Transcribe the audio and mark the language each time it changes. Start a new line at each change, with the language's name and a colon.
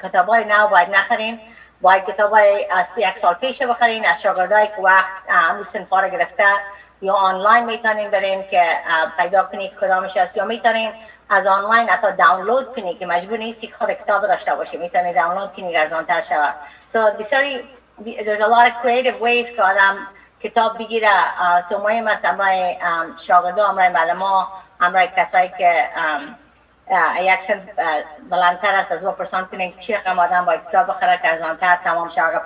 Persian: کتابای نو باید نخرین، باید کتابای از 1 سال پیش بخرین. از شاگردایی که وقت امروز صنفا رو گرفته یا آنلاین میتونین برین که پیدا کنید کدامش است، یا میتونین از آنلاین حتی دانلود کنی که مجبور نیستی که خود کتاب داشته باشی، میتونی دانلود کنی ارزان‌تر شود.
English: So
Persian: بسیاری
English: there's a lot of creative ways
Persian: که آدم کتاب بگیره. so مهم است امرای شاگردا، امرای معلما، امرای کسایی که یک سنف بلندتر است از او پرسان کنین که چی رقم آدم باید کتاب بخره که ارزان‌تر تمام شود.